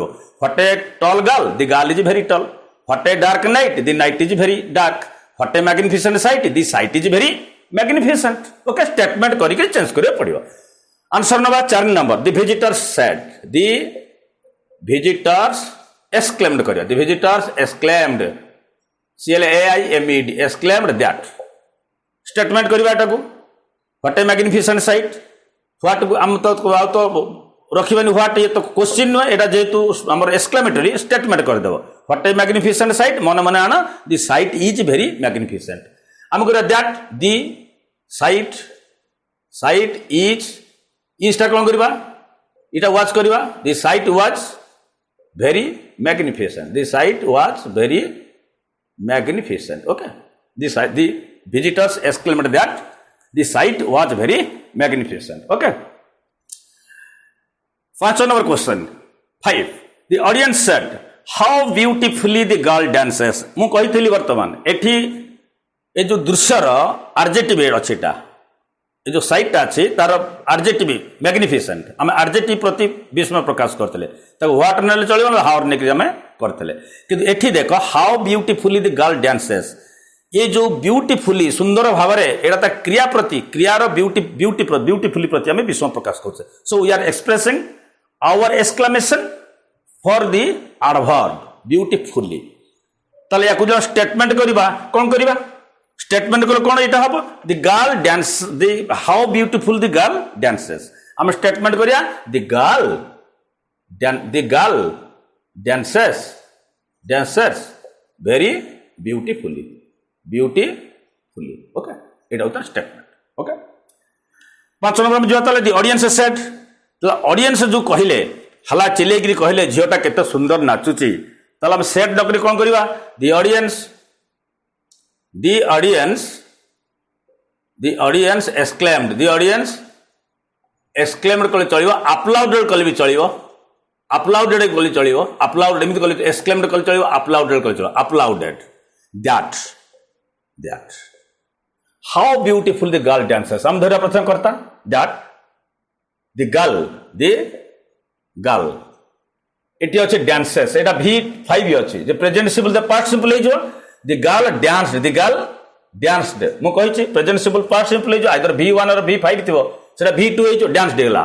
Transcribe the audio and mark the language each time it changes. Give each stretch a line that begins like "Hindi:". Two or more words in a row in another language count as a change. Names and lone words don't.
English: what a tall girl, the girl is very tall. what a dark night, the night is very dark. what a magnificent sight, the sight is very magnificent.
Odia: ଓକେ, ଷ୍ଟେଟମେଣ୍ଟ କରିକି ଚେଞ୍ଜ କରିବାକୁ ପଡ଼ିବ।
English: ଆନ୍ସର ନେବା 4 ନମ୍ବର। the visitors said, the visitors exclaimed କରିବା। The visitors exclaimed, CLAIMED, exclaimed that।
Odia: statement କରିବା ଏଟାକୁ।
English: what a magnificent sight।
Odia: what ଆମ ତ ରଖିବାନି what, ଇଏ ତ କ୍ୱେଶ୍ଚିନ୍ ନୁହେଁ, ଏଟା ଯେହେତୁ ଆମର
English: exclamatory statement
Odia: କରିଦେବ।
English: what a magnificent sight,
Odia: ମନେ ମନେ ଆଣ
English: the sight is very magnificent.
Odia: ଆମେ କରିବା
English: that the sight
Odia: ଇଜ୍ଟା କ'ଣ କରିବା, ଏଇଟା ୱାଚ୍ କରିବା।
English: the sight watch very magnificent. The sight was very magnificent. Okay. The visitors exclaimed that the sight was very magnificent. Okay. 5 number question. 5. The audience said, how beautifully the girl dances.
Odia: ମୁଁ କହିଥିଲି ବର୍ତ୍ତମାନ ଏଠି ଏ ଯେଉଁ ଦୃଶ୍ୟର ଆର୍ଜେଟିଭ୍ ଅଛି, ଏଟା ଏ ଯେଉଁ ସାଇଟ୍ଟା ଅଛି ତାର
English: adjective magnificent,
Odia: ଆମେ ଆର୍ଜେଟିଭ୍ ପ୍ରତି ବିସ୍ମୟ ପ୍ରକାଶ କରିଥିଲେ। ତାକୁ ହ୍ୱାଟ୍ ନେଲେ ଚଳିବ, ନା ହାଓ ନେଇକି ଆମେ କରିଥିଲେ। କିନ୍ତୁ ଏଠି ଦେଖ
English: how beautifully the girl dances.
Odia: ଏ ଯେଉଁ ବିୟୁଟିଫୁଲି ସୁନ୍ଦର ଭାବରେ ଏଇଟା ତା କ୍ରିୟା ପ୍ରତି, କ୍ରିୟାର ବିୟୁଟିଫୁଲି ପ୍ରତି ଆମେ ବିସ୍ମୟ ପ୍ରକାଶ କରୁଛେ।
English: so we are expressing our exclamation for the adverb beautifully.
Odia: ତାହେଲେ ୟାକୁ ଯେଉଁ ଷ୍ଟେଟମେଣ୍ଟ କରିବା, କ'ଣ କରିବା? ଷ୍ଟେଟମେଣ୍ଟ କଲେ କ'ଣ ଏଇଟା ହବ,
English: the girl dance, the how beautiful the girl dances.
Odia: ଆମେ ଷ୍ଟେଟମେଣ୍ଟ କରିବା
English: the girl dances very beautifully.
Odia: ओके, ଏଇଟା ହଉଛି ଷ୍ଟେଟମେଣ୍ଟ। ଓକେ, 5 ନମ୍ବର ଯିବା। ତାହେଲେ
English: the audience said,
Odia: ଅଡିଏନ୍ସ ଯେଉଁ କହିଲେ, ହଲା ଚିଲେଇକିରି କହିଲେ ଝିଅଟା କେତେ ସୁନ୍ଦର ନାଚୁଛି, ତାହେଲେ ଆମେ ସେଡ୍ ଡକରି କ'ଣ କରିବା,
English: the audience exclaimed, the audience exclaimed
Odia: କଲେ ଚଳିବ, applauded କଲେ ବି ଚଳିବ, applauded କଲେ ଚଳିବ, applauded ଏମିତି କଲେ, exclaimed କଲେ ଚଳିବ, applauded କଲେ ଚଳିବ,
English: applauded that how beautiful the girl dances।
Odia: ଆମେ ଧରିବା ପ୍ରଥମେ କର୍ତ୍ତା
English: that the girl
Odia: ଏଠି ଅଛି dances, ଏଟା V5 ଅଛି, ଯେ
English: present simple to past simple
Odia: ହେଇଯିବ।
English: the girl danced
Odia: ମୁଁ କହିଛି
English: present simple past simple
Odia: ହେଇଯିବ,
English: either V1 or V5
Odia: ଥିବ, ସେଟା V2 ହେଇଯିବ, ଡ୍ୟାନ୍ସଡ ହେଇଗଲା।